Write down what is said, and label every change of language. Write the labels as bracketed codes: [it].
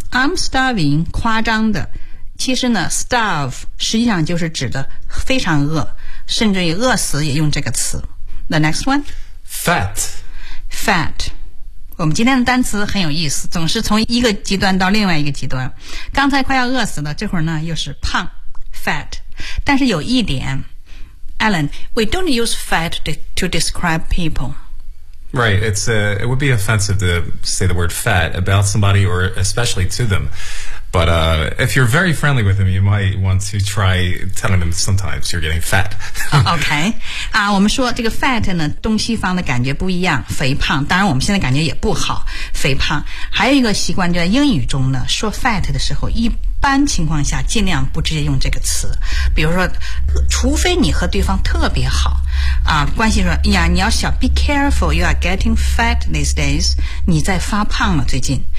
[en] I'm starving, [zh] 夸张的。其实呢 ,starve, 实际上就是指的非常饿,甚至于饿死也用这个词。 [en] The next one? Fat. Fat. [zh] 我们今天的单词很有意思，总是从一个极端到另外一个极端。刚才快要饿死了，这会儿呢又是胖 ,fat. 但是有一点 [en] ,Alan, we don't use fat to describe people. Right, it would be offensive to say the word fat about somebody or especially to them. But, if you're very friendly with them, you might want to try telling them sometimes you're getting fat. Okay. [zh] 啊、我们说这个 fat 呢东西方的感觉不一样肥胖当然我们现在感觉也不好肥胖。还有一个习惯就在英语中呢说 fat 的时候一般情况下尽量不直接用这个词。比如说除非你和对方特别好啊关系说呀你要小 [en] be careful, you are getting fat these days, [zh] 你在发胖了最近。